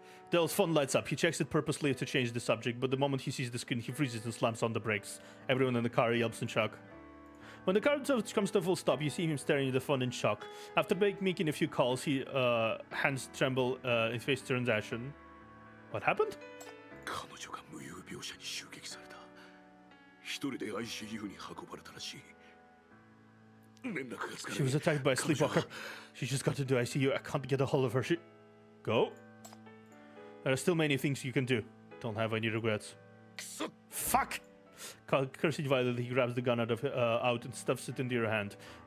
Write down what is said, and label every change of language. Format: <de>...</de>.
<en>Dale's phone lights up. He checks it purposely to change the subject, but the moment he sees the screen, he freezes and slams on the brakes. Everyone in the car yelps in shock. When the car comes to a full stop, you see him staring at the phone in shock. After making a few calls, his hands tremble, his face turns ashen. What happened?</en> <ja>彼女が無遊病者に襲撃された。一人で ICU に運ばれたらしい。連絡がつかない。</ja> <en>She was attacked by a sleepwalker. She just got into ICU. I can't get a hold of her. Go. There are still many things you can do. Don't have any regrets. Fuck! Cursing violently, he grabs the gun out and stuffs it into your hand.</en>